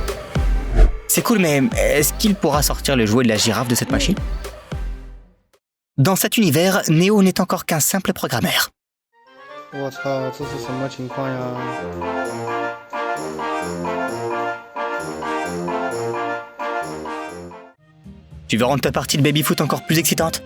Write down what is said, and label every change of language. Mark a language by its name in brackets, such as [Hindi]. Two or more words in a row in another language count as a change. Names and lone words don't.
[French] C'est cool, mais est-ce qu'il pourra sortir le jouet de la girafe de cette machine? Dans cet univers, Neo n'est encore qu'un simple programmeur. [Chinese] 我操，这是什么情况呀？ [French] Tu veux rendre ta partie de baby-foot encore plus excitante?